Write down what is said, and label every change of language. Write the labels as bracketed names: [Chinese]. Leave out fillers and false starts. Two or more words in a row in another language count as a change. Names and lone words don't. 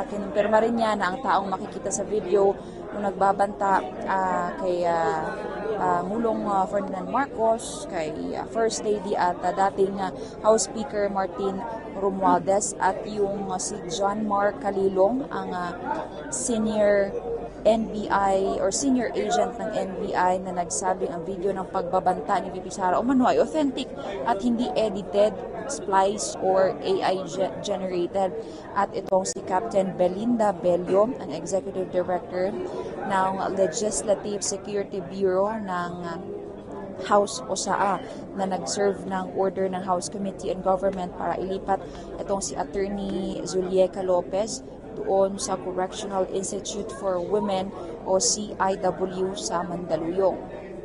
[Filipino] Kinumpirma rin niya na ang taong makikita sa video nung nagbabanta kay Mulong Ferdinand Marcos, kay First Lady at dating House Speaker Martin Romualdez at yung si John Mark Calilong, ang senior NBI or senior agent ng NBI na nagsabing ang video ng pagbabanta ni VP Sara umano ay authentic at hindi edited, [English] spliced or AI generated. [Filipino] At itong si Captain Belinda Bello, ang Executive Director ng Legislative Security Bureau ng House o SAA na nag-serve ng order ng House Committee on Government para ilipat itong si Attorney Zulieca Lopez doon sa Correctional Institute for Women o CIW sa Mandaluyong.